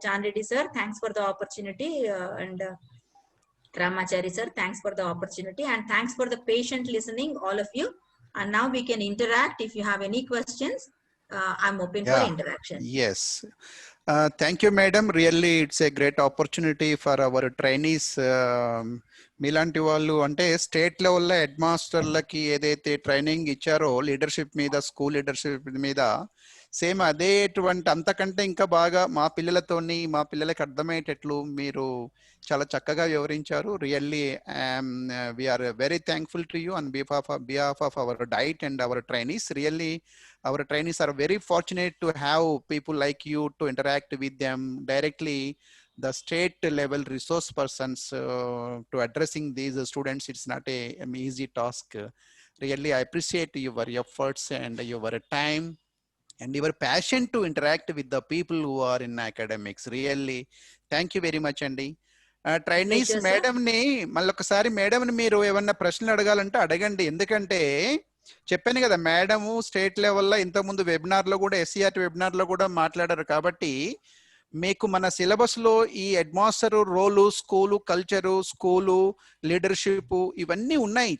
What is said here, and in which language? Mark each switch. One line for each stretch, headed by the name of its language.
English: John Reddy sir, thanks for the opportunity, and Ramachari sir, thanks for the opportunity, and thanks for the patient listening, all of you. And now we can interact. If you have any questions, I'm open for interaction. Yes. Thank you, madam. Really, it's a great opportunity for our trainees.
Telugu: మీలాంటి వాళ్ళు అంటే state లెవెల్లో head మాస్టర్లకి ఏదైతే training ఇచ్చారో leadership మీద, school leadership మీద, same అదేటువంటి అంతకంటే ఇంకా బాగా మా పిల్లలకి అర్థమయ్యేటట్లు మీరు చాలా చక్కగా వివరించారు.
English: Really we are very thankful to you on behalf of our DIET and our trainees. Really our trainees are very fortunate to have people like you to interact with them directly. The state level resource persons to addressing these students, it's not an easy task. Really, I appreciate your efforts and your time and your passion to interact with the people who are in academics. Really, thank you very much, Andy.
Telugu: Trainees madam ని మళ్ళొకసారి, madam ని మీరు ఏమన్నా ప్రశ్నలు అడగాలంటే అడగండి. ఎందుకంటే చెప్పాను కదా, మేడము స్టేట్ లెవెల్లో ఇంతకుముందు వెబినార్ లో కూడా, SCRT వెబినార్ లో కూడా మాట్లాడారు. కాబట్టి మీకు మన సిలబస్ లో ఈ హెడ్ మాస్టర్ రోలు, స్కూలు కల్చరు, స్కూలు లీడర్షిప్ ఇవన్నీ ఉన్నాయి.